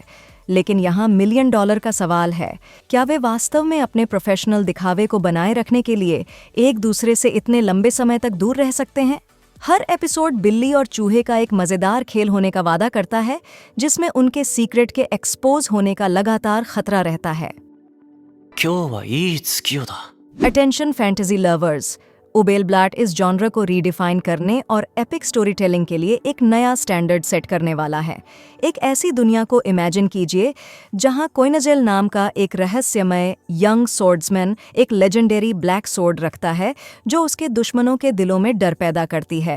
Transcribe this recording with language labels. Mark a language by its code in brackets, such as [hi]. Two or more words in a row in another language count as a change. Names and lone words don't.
[hi] लेकिन यहाँ $1 मिलियन का सवाल है, क्या वे वास्तव में अपने प्रोफेशनल दिखावे को बनाए रखने के लिए एक दूसरे से इतने लंबे समय तक दूर रह सकते हैं? हर एपिसोड बिल्ली और चूहे का एक मज़ेदार खेल होने का वादा करता है, जिसमें उनके सीक्रेट के एक्सपोज होने का लगातार खतरा रहता है। [ja] 今日はいい月夜だ。 [en] attention fantasy lovers, [hi] उबेल ब्लाट इस जॉनर को रीडिफाइन करने और [en] epic story telling [hi] के लिए एक नया [en] standard set [hi] करने वाला है। एक ऐसी दुनिया को इमेजिन कीजिए जहां कोइनजेल नाम का एक रहस्यमय [en] young swordsman [hi] एक [en] legendary black sword [hi] रखता है जो उसके दुश्मनों के दिलों में डर पैदा करती है।